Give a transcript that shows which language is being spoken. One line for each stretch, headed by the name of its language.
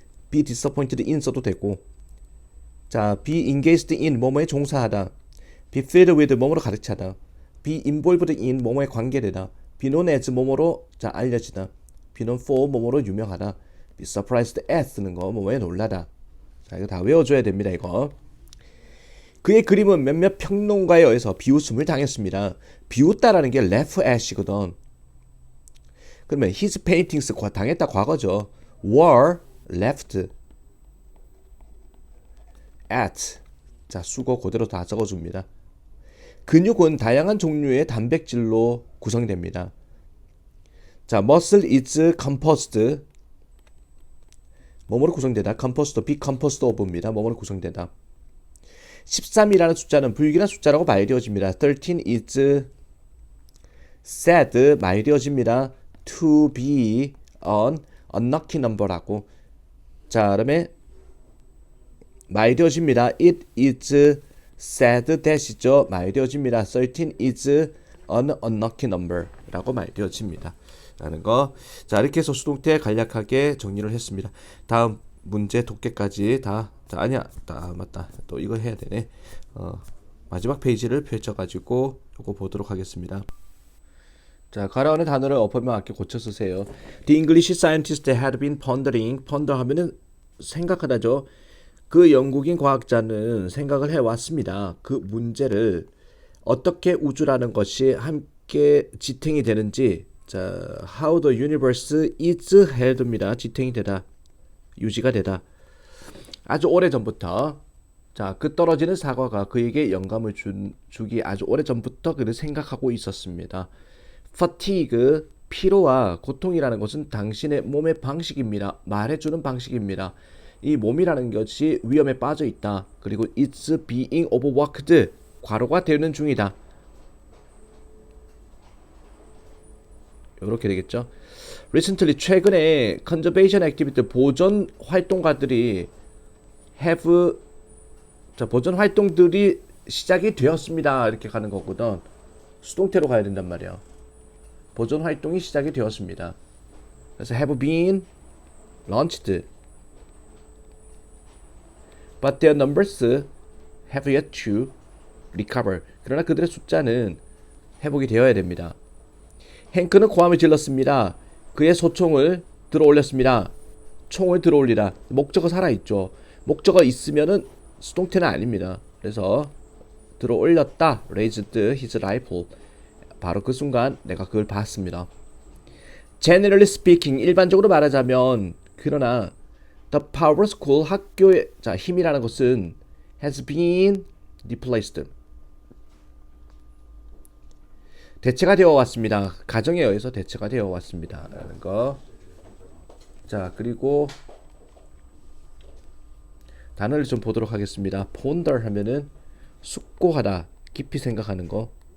Korean: be disappointed in 써도 되고. 자, be engaged in 뭐뭐에 종사하다. be filled with 뭐뭐로 가득차다. be involved in 뭐뭐에 관계되다. be known as 뭐뭐로 알려지다. be known for 뭐뭐로 유명하다. be surprised at 쓰는 거 뭐뭐에 놀라다. 자, 이거 다 외워줘야 됩니다. 이거. 그의 그림은 몇몇 평론가에 의해서 비웃음을 당했습니다. 비웃다라는 게 laugh at이거든. 그러면
English: his paintings
Korean: 당했다 과거죠.
English: were laughed at.
Korean: 자, 수거 그대로 다 적어줍니다. 근육은 다양한 종류의 단백질로 구성됩니다.
English: 자, muscle is composed.
Korean: 뭐뭐로 구성되다.
English: composed, be composed of입니다.
Korean: 뭐뭐로 구성되다. 13이라는 숫자는 불길한 숫자라고 말되어집니다.
English: 13 is said
Korean: 말되어집니다.
English: to be an unlucky number라고.
Korean: 자, 그다음에 말되어집니다.
English: It is said that이죠.
Korean: 말되어집니다.
English: 13 is an unlucky number라고
Korean: 말되어집니다. 라는 거. 자, 이렇게 해서 수동태 간략하게 정리를 했습니다. 다음 문제 독해까지 다. 자, 아니야. 맞다. 또 이거 해야 되네. 마지막 페이지를 펼쳐가지고 요거 보도록 하겠습니다. 자, 가라앉는 단어를 어법에 맞게 고쳐 쓰세요.
English: The English scientist had been pondering.
Korean: ponder 하면은 생각하다죠. 그 영국인 과학자는 생각을 해왔습니다. 그 문제를 어떻게 우주라는 것이 함께 지탱이 되는지.
English: 자, how the universe is held입니다.
Korean: 지탱이 되다, 유지가 되다. 아주 오래전부터. 자, 그 떨어지는 사과가 그에게 영감을 주기 아주 오래전부터 그를 생각하고 있었습니다. fatigue, 피로와 고통이라는 것은 당신의 몸의 방식입니다. 말해주는 방식입니다. 이 몸이라는 것이 위험에 빠져 있다. 그리고
English: it's being overworked,
Korean: 과로가 되는 중이다. 이렇게 되겠죠. Recently, 최근에
English: conservation activity,
Korean: 보존 활동가들이 have, 자, 보존 활동들이 시작이 되었습니다. 이렇게 가는 거거든. 수동태로 가야 된단 말이야. 보존 활동이 시작이 되었습니다.
English: 그래서 have been launched. But their numbers have yet to recover.
Korean: 그러나 그들의 숫자는 회복이 되어야 됩니다. 행크는 고함을 질렀습니다. 그의 소총을 들어 올렸습니다. 총을 들어 올리다. 목적어 살아있죠. 목적어 있으면은 수동태는 아닙니다. 그래서 들어 올렸다.
English: raised his rifle.
Korean: 바로 그 순간 내가 그걸 봤습니다.
English: Generally speaking,
Korean: 일반적으로 말하자면, 그러나
English: the power school,
Korean: 학교의 힘이라는 것은
English: has been replaced.
Korean: 대체가 되어 왔습니다. 가정에 의해서 대체가 되어 왔습니다. 라는 거. 자, 그리고 단어를 좀 보도록 하겠습니다. ponder 하면은 숙고하다, 깊이 생각하는 거.